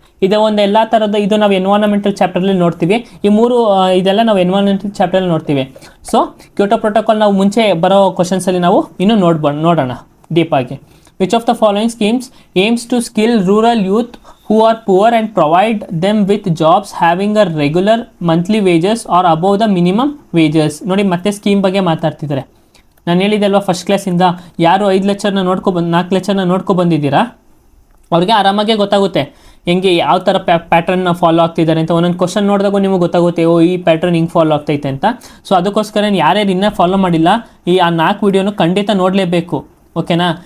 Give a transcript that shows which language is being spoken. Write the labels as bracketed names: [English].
[Kannada] ಇದು ಒಂದು ಎಲ್ಲ ಥರದ, ಇದು ನಾವು ಎನ್ವೈರನ್ಮೆಂಟಲ್ ಚಾಪ್ಟರ್ಲಿ ನೋಡ್ತೀವಿ. ಈ 3 ಇದೆಲ್ಲ ನಾವು ಎನ್ವೈರನ್ಮೆಂಟಲ್ ಚಾಪ್ಟರ್ಲಿ ನೋಡ್ತೀವಿ. ಸೊ ಕ್ಯೋಟೋ ಪ್ರೋಟೋಕಾಲ್ ನಾವು ಮುಂಚೆ ಬರೋ ಕ್ವಶನ್ಸಲ್ಲಿ ನಾವು ಇನ್ನೂ ನೋಡೋಣ ಡೀಪಾಗಿ. [English] Which of the following schemes aims to skill rural youth who are poor and provide them with jobs having a regular monthly wages or above the minimum wages? [Kannada] ನೋಡಿ ಮತ್ತೆ scheme ಬಗ್ಗೆ ಮಾತಾಡ್ತಿದ್ದಾರೆ. ನಾನು ಹೇಳಿದೆ ಅಲ್ವಾ, ಫಸ್ಟ್ ಕ್ಲಾಸಿಂದ ಯಾರು 5 ಲೆಕ್ಚರ್ನ 4 ಲೆಕ್ಚರ್ನ ಬಂದಿದ್ದೀರಾ ಅವ್ರಿಗೆ ಆರಾಮಾಗೆ ಗೊತ್ತಾಗುತ್ತೆ ಹೆಂಗೆ ಯಾವ ಥರ ಪ್ಯಾಟ್ರನ್ನ ಫಾಲೋ ಆಗ್ತಿದ್ದಾರೆ ಅಂತ. ಒಂದೊಂದು ಕ್ವಶನ್ ನೋಡಿದಾಗ ನಿಮಗೆ ಗೊತ್ತಾಗುತ್ತೆ, ಈ ಪ್ಯಾಟ್ರನ್ ಹಿಂಗೆ ಫಾಲೋ ಆಗ್ತೈತೆ ಅಂತ. ಸೊ ಅದಕ್ಕೋಸ್ಕರ ಯಾರ್ಯಾರು ಇನ್ನೂ ಫಾಲೋ ಮಾಡಿಲ್ಲ, ಆ 4 ವೀಡಿಯೋನು ಖಂಡಿತ ನೋಡಲೇಬೇಕು. ಓಕೆನಾ.